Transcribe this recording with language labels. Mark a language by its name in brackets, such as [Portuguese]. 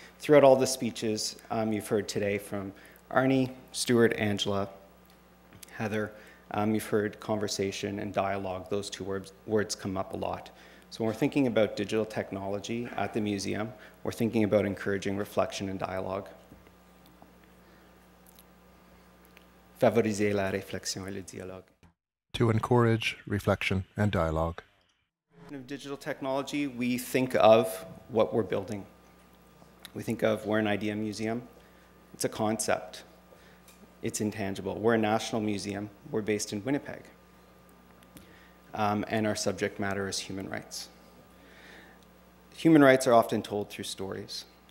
[English] Throughout all the speeches you've heard today from Arnie, Stuart, Angela, Heather, you've heard conversation and dialogue. Those two words come up a lot. So when we're thinking about digital technology at the museum, we're thinking about encouraging reflection and dialogue. [French] Favoriser la réflexion et le dialogue. [English] To encourage reflection and dialogue. Of digital technology, we think of what we're building. We think of we're an idea museum. It's a concept. It's intangible. We're a national museum. We're based in Winnipeg. And our subject matter is human rights. Human rights are often told through stories.